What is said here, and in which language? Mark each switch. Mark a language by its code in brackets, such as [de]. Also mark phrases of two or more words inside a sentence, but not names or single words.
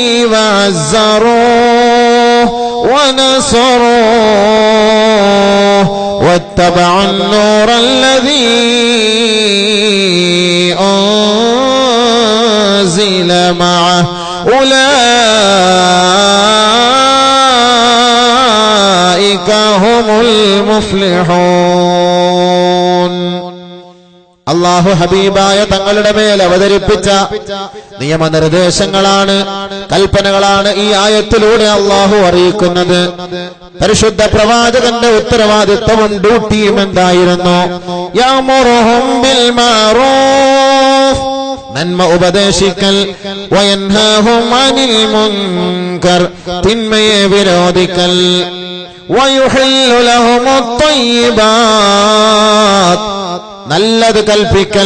[ar] وعزروه ونصروه واتبعوا النور الذي أنزل معه أولئك هم المفلحون. [ml] അല്ലാഹു ഹബീബായ തങ്ങളുടെ മേൽ അവതരിപ്പിച്ച നിയമനിർദ്ദേശങ്ങളാണ്, കൽപ്പനകളാണ് ഈ ആയത്തിലൂടെ അല്ലാഹു അറിയിക്കുന്നത്. പരിശുദ്ധ പ്രവാചകന്റെ ഉത്തരവാദിത്വവും ഡ്യൂട്ടിയും എന്തായിരുന്നു? [ar] يأمرهم بالمعروف [ml] നന്മ ഉപദേശിക്കൽ, [ar] وينهاهم عن المنكر [ml] തിന്മയെ വിരോധിക്കൽ, [ar] ويحل لهم الطيبات [ml] നല്ലത് കൽപ്പിക്കൽ.